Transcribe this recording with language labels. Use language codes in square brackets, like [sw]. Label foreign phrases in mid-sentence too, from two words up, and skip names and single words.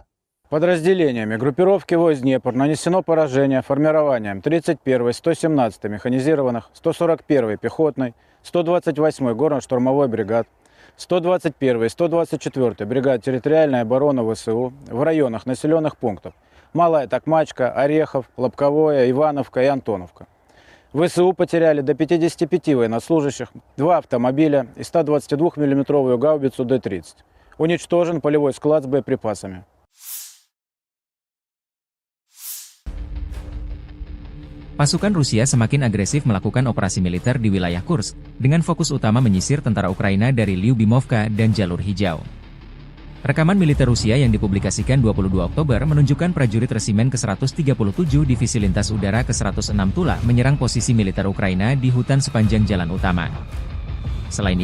[ru] Подразделениями группировки войск «Днепр» нанесено поражение формированием 31-й, 117-й механизированных, 141-й пехотной, 128-й горно-штурмовой бригад, 121-й и 124-й бригад территориальной обороны ВСУ в районах населенных пунктов Малая Токмачка, Орехов, Лобковое, Ивановка и Антоновка. ВСУ потеряли до 55 военнослужащих, 2 автомобиля и 122 мм гаубицу Д-30. Уничтожен полевой склад с боеприпасами. [id] Pasukan Rusia semakin agresif melakukan operasi militer di wilayah Kursk, dengan fokus utama menyisir tentara Ukraina dari Lyubimovka dan Jalur Hijau. Rekaman militer Rusia yang dipublikasikan 22 Oktober menunjukkan prajurit Resimen ke-137 Divisi Lintas Udara ke-106 Tula menyerang posisi militer Ukraina di hutan sepanjang jalan utama.